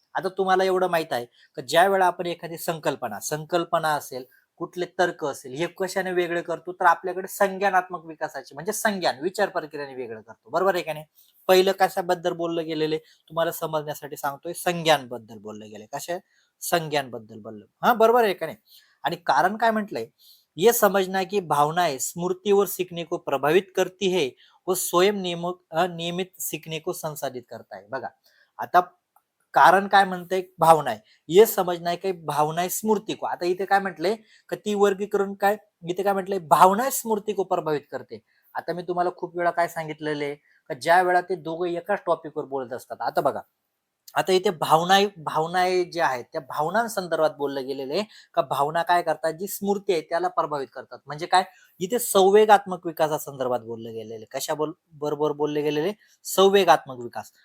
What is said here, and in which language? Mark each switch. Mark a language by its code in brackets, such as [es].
[mr] आता तुम्हाला एवढं माहित आहे की ज्या वेळा आपण एखादी संकल्पना असेल, कुठले तर्क असेल, हे कशाने वेगळे करतो, तर आपल्याकडे संज्ञानात्मक विकासाचे म्हणजे संज्ञान विचार प्रक्रियेने वेगळं करतो, बरोबर आहे का नाही. पहिलं कशाबद्दल बोललं गेलेले तुम्हाला समजण्यासाठी सांगतोय, संज्ञांबद्दल बोललं गेले, कशा संज्ञांबद्दल बोललं, हा बरोबर आहे का नहीं। आणि कारण काय म्हटलंय, [hi] ये समझना की भावनाएं स्मृति और सीखने को प्रभावित करती है, वो स्वयं नियमित सीखने को संसाधित करता है। [mr] बघा आता कारण काय म्हणतंय, भावना आहे, [hi] ये समझना है की भावना स्मृती को, [mr] आता इथे काय म्हटलंय का ती वर्गीकरण काय, इथे काय म्हटलंय, [hi] भावना स्मृती को प्रभावित करते। [mr] आता मी तुम्हाला खूप वेळा काय सांगितलेलं आहे का ज्या वेळा ते दोघं एकाच टॉपिकवर बोलत असतात, आता बघा आता इथे भावना ज्या आहेत त्या भावनांसंदर्भात बोललं गेलेलं आहे का भावना काय करतात, जी स्मृती आहे त्याला प्रभावित करतात, म्हणजे काय, इथे संवेगात्मक विकासासंदर्भात बोललं गेलेले, बरोबर बोलले गेलेले, संवेगात्मक विकास।